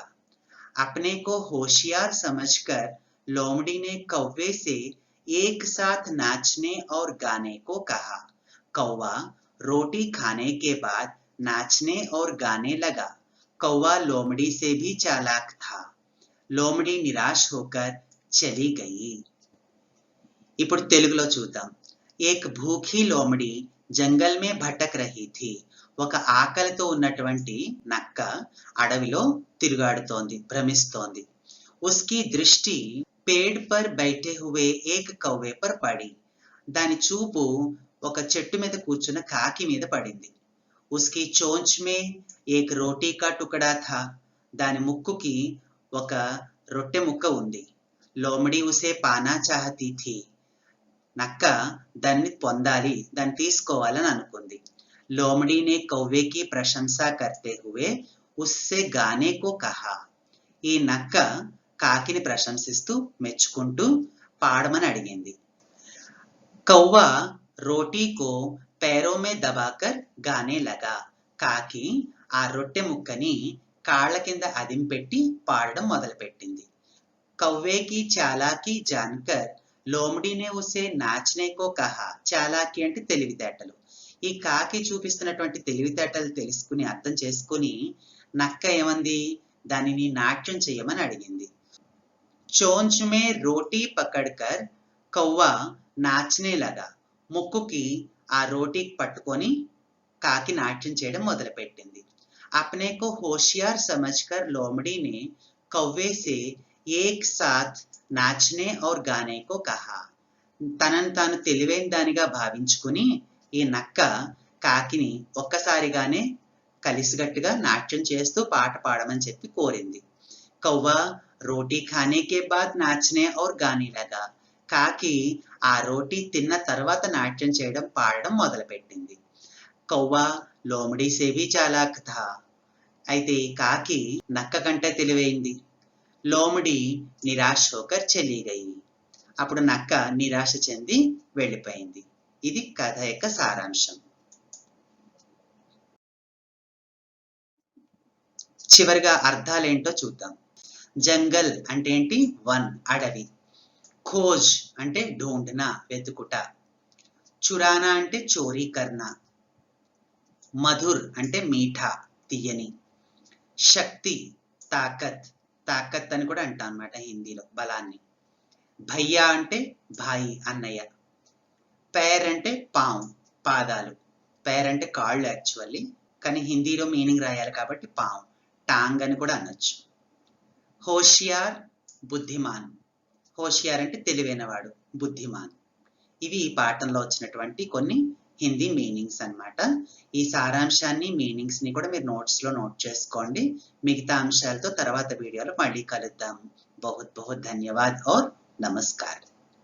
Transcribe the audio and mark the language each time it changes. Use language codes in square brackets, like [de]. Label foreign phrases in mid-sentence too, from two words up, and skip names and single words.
[hi] अपने को होशियार समझकर लोमड़ी ने कौवे से एक साथ नाचने और गाने को कहा. कौवा रोटी खाने के बाद नाचने और गाने लगा. कौवा लोमड़ी से भी चालाक था. लोमड़ी निराश होकर चली गई. [te] ఇప్పుడు తెలుగులో చూద్దాం. [hi] एक भूखी लोमड़ी जंगल में भटक रही थी, [te] ఒక ఆకలితో ఉన్నటువంటి నక్క అడవిలో తిరుగాడుతోంది, భ్రమిస్తోంది. [hi] उसकी दृष्टि पेड़ पर बैठे हुए एक कौवे पर पड़ी, [te] దాని చూపు ఒక చెట్టు మీద కూర్చున్న కాకి మీద పడింది. [hi] उसकी चोंच में एक रोटी का टुकड़ा था, [te] దాని ముక్కుకి ఒక రొట్టె ముక్క ఉంది. [hi] लोमड़ी उसे पाना चाहती थी, [te] నక్క దాన్ని పొందాలి, దాన్ని తీసుకోవాలని అనుకుంది. [hi] लोमड़ी ने कौवे की प्रशंसा करते हुए उससे गाने को कहा. [te] ఈ నక్క కాకిని ప్రశంసిస్తూ మెచ్చుకుంటూ పాడమని అడిగింది. [hi] कौवा रोटी को पैरों में दबाकर गाने लगा. [te] కాకి ఆ రొట్టె ముక్కని కాళ్ళ కింద అదింపెట్టి పాడడం మొదలుపెట్టింది. [hi] कौवे की चालाकी जानकर लोमड़ी ने उसे नाचने को कहा. [te] చాలాకి అంటే తెలివితేటలు. ఈ కాకి చూపిస్తున్నటువంటి తెలివితేటలు తెలుసుకుని అర్థం చేసుకుని నక్క ఏమంది, దానిని నాట్యం చేయమని అడిగింది. [hi] चोंच में रोटी पकड़कर कौवा नाचने लगा, [te] ముక్కుకి ఆ రోటీ పట్టుకొని కాకి నాట్యం చేయడం మొదలుపెట్టింది. [hi] अपने को होशियार समझकर लोमड़ी ने कौवे से एक साथ नाचने और गाने को कहा. [te] తనను తాను తెలివైన దానిగా భావించుకుని ఈ నక్క కాకిని ఒక్కసారిగానే కలిసిగట్టుగా నాట్యం చేస్తూ పాట పాడమని చెప్పి కోరింది. [hi] कौवा रोटी खाने के बाद नाचने और गाने लगा, [te] కాకి ఆ రోటీ తిన్న తర్వాత నాట్యం చేయడం పాడడం మొదలుపెట్టింది. [hi] कौवा लोमड़ी से भी चालाक था, [te] అయితే ఈ కాకి నక్క కంటే తెలివైంది. [hi] लोमड़ी निराश होकर चली गई, [te] అప్పుడు నక్క నిరాశ చెంది వెళ్ళిపోయింది. ఇది కథ యొక్క సారాంశం. చివరిగా అర్థాలేంటో చూద్దాం. జంగల్ అంటే ఏంటి? వన్, అడవి. ఖోజ్ అంటే ఢూంఢనా, వెతుకుట. చురానా అంటే [hi] चोरी करना. [te] మధుర్ అంటే మీఠా, తీయని. శక్తి తాకత్, తాకత్ అని కూడా అంటాం అన్నమాట హిందీలో, బలాన్ని. భయ్యా అంటే భాయి, అన్నయ్య. पैर అంటే పాము, పాదాలు. पैर అంటే కాళ్ళు యాక్చువల్లీ, కానీ హిందీలో మీనింగ్ రాయాలి కాబట్టి పాము, టాంగ్ అని కూడా అనొచ్చు. [hi] होशियार बुद्धिमान, [te] హోషియార్ అంటే తెలివైనవాడు, బుద్ధిమాన్. ఇవి ఈ పాఠంలో వచ్చినటువంటి కొన్ని హిందీ మీనింగ్స్ అన్నమాట. ఈ సారాంశాన్ని, మీనింగ్స్ ని కూడా మీరు నోట్స్ లో నోట్ చేసుకోండి. మిగతా అంశాలతో తర్వాత వీడియోలో మళ్ళీ కలుద్దాం. [hi] बहुत बहुत धन्यवाद और नमस्कार।